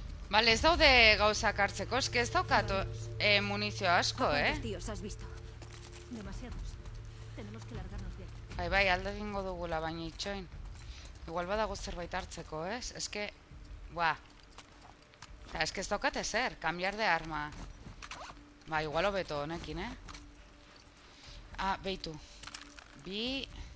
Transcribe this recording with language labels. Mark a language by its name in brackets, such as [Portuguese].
[Basque] Vale, ez daude gauzak hartzeko, eske ez daukat munizio asko, [Spanish] ¿Cuántos tíos has visto? Demasiados. Tenemos que largarnos de [Basque] Bai, alde egingo dugula, baina itxoin. Igual badago zerbait hartzeko, ez? Eske, buah. Eske ez daukate zer, [Spanish] cambiar de arma. [Basque] Ba, igual hobeto honekin, Beitu. Bi.